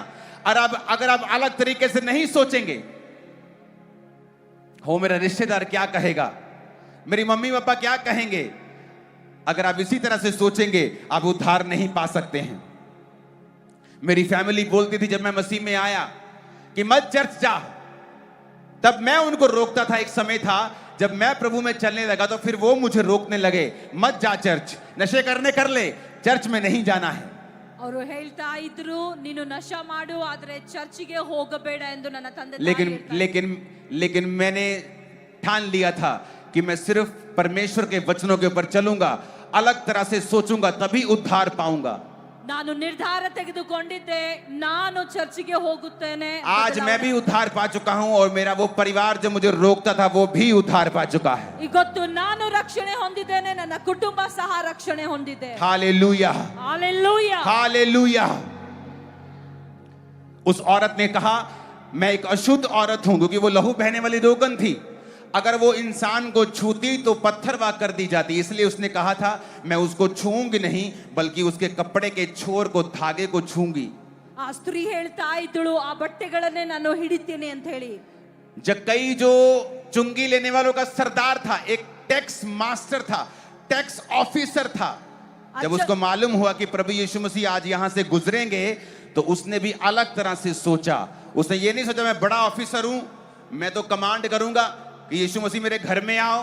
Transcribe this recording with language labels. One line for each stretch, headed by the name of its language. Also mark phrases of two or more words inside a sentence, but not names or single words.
Hindi: और अब अगर आप अलग तरीके से नहीं सोचेंगे, हो मेरा रिश्तेदार क्या कहेगा, मेरी मम्मी पापा क्या कहेंगे, अगर आप इसी तरह से सोचेंगे, आप उद्धार नहीं पा सकते हैं। मेरी फैमिली बोलती थी जब मैं मसीह में आया कि मत चर्च जा, तब मैं उनको रोकता था। एक समय था जब मैं प्रभु में चलने लगा तो फिर वो मुझे रोकने लगे, मत जा चर्च, नशे करने कर ले, चर्च में नहीं जाना है।
Kannada: ಅವರು ಹೇಳ್ತಾ ಇದ್ರು ನೀನು ನಶಾ ಮಾಡು ಆದ್ರೆ ಚರ್ಚಿಗೆ ಹೋಗಬೇಡ ಎಂದು ನನ್ನ ತಂದೆ
Hindi: लेकिन मैंने ठान लिया था कि मैं सिर्फ परमेश्वर के वचनों के ऊपर चलूंगा, अलग तरह से सोचूंगा, तभी उद्धार पाऊंगा।
Kannada: ನಾನು ನಿರ್ಧಾರ ತೆಗೆದುಕೊಂಡಿದ್ದೆ, ನಾನು ಚರ್ಚಿಗೆ ಹೋಗುತ್ತೇನೆ।
Hindi: आज मैं भी उद्धार पा चुका हूं, और मेरा वो परिवार जो मुझे रोकता था वो भी उद्धार पा चुका है।
Kannada: ಇವತ್ತು ನಾನು ರಕ್ಷಣೆ ಹೊಂದಿದ್ದೇನೆ, ನನ್ನ ಕುಟುಂಬ ಸಹ ರಕ್ಷಣೆ ಹೊಂದಿದೆ।
Hindi: हालेलुया, हालेलुया, हालेलुया। उस औरत ने कहा मैं एक अशुद्ध औरत हूं, क्योंकि वो लहू बहने वाली रोगन थी। अगर वो इंसान को छूती तो पत्थर वाह कर दी जाती, इसलिए उसने कहा था मैं उसको छूऊंगी नहीं, बल्कि उसके कपड़े के छोर को, धागे को छूंगी।
Kannada: ಆ ಸ್ತ್ರೀ ಹೇಳ್ತಾ ಇದ್ದಳು ಆ ಬಟ್ಟೆಗಳನ್ನೇ ನಾನು ಹಿಡಿತೀನಿ ಅಂತ ಹೇಳಿ।
Hindi: जक्कई जो चुंगी लेने वालों का सरदार था, एक
English: tax master
Hindi: था,
English: tax officer
Hindi: था, जब उसको मालूम हुआ कि प्रभु यीशु मसीह आज यहां से गुजरेंगे, तो उसने भी अलग तरह से सोचा। उसने ये नहीं सोचा मैं बड़ा ऑफिसर हूं, मैं तो कमांड करूंगा कि यीशु मसीह मेरे घर में आओ।